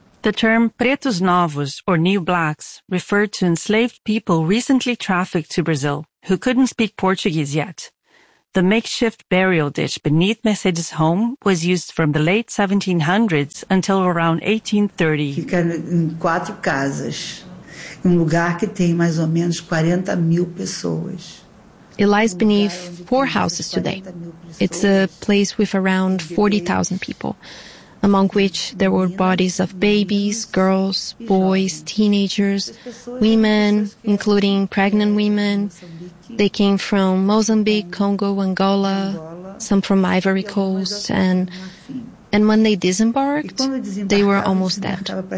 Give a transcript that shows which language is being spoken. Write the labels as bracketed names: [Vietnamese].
[English] The term pretos novos, or new blacks, referred to enslaved people recently trafficked to Brazil who couldn't speak Portuguese yet. The makeshift burial ditch beneath Mercedes' home was used from the late 1700s until around 1830. [Portuguese] Fica em quatro casas, um lugar que tem mais ou menos 40 mil pessoas. [English] It lies beneath four houses today. It's a place with around 40,000 people, among which there were bodies of babies, girls, boys, teenagers, women, including pregnant women. They came from Mozambique, Congo, Angola, some from Ivory Coast, and when they disembarked, they were almost dead.